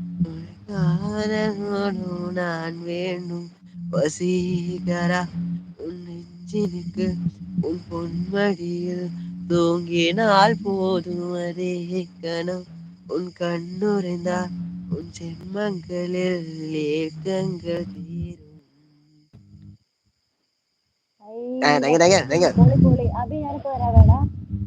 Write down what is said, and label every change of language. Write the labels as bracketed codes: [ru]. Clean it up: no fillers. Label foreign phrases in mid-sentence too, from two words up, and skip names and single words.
[ta] உனக்கான நான் வேண்டும் வசீகரா உன் நெஞ்சினுக்கு உன் பொன்மடியில் தூங்கினால் போதும் அதே கணம் உன் கண்ணுரைந்தால் உன் ஜென்மங்களில் ஏக்கங்கள் தீரும். അയ്യ [en] thank you thank you thank you. [ml] പൊളി പൊളി. അഭി ഞാനിപ്പോ വരാവേടാ.